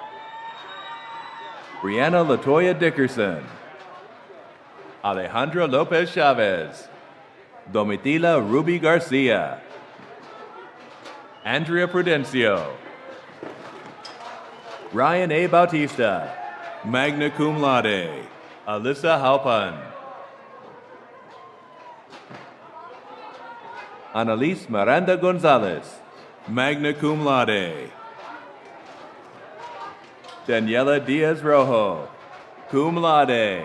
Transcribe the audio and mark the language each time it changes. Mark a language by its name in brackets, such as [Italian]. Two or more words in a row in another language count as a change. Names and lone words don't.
[English] Brianna Latoya Dickerson. Alejandra Lopez Chavez. Domitila Ruby Garcia. Andrea Prudencio. Ryan A. Bautista, [Latin] magna cum laude. [English] Alyssa Halpan. Annalise Miranda Gonzalez, [Latin] magna cum laude. [English] Daniela Diaz Rojo, [Latin] cum laude.